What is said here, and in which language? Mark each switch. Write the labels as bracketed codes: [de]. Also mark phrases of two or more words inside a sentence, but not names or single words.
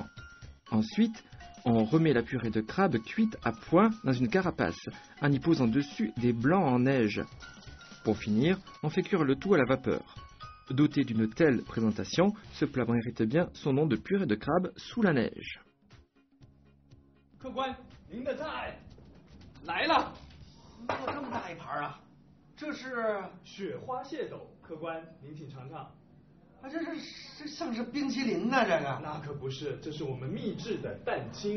[fr] Ensuite, on remet la purée de crabe cuite à point dans une carapace, en y posant dessus des blancs en neige. Pour finir, on fait cuire le tout à la vapeur. Doté d'une telle présentation, ce plat mérite bien son nom de purée de crabe sous la neige. [zh] 客官，您的菜来了。这么大一盘啊！这是雪花蟹斗，客官您请尝尝。啊，这像是冰淇淋呢，这个。那可不是，这是我们秘制的蛋清。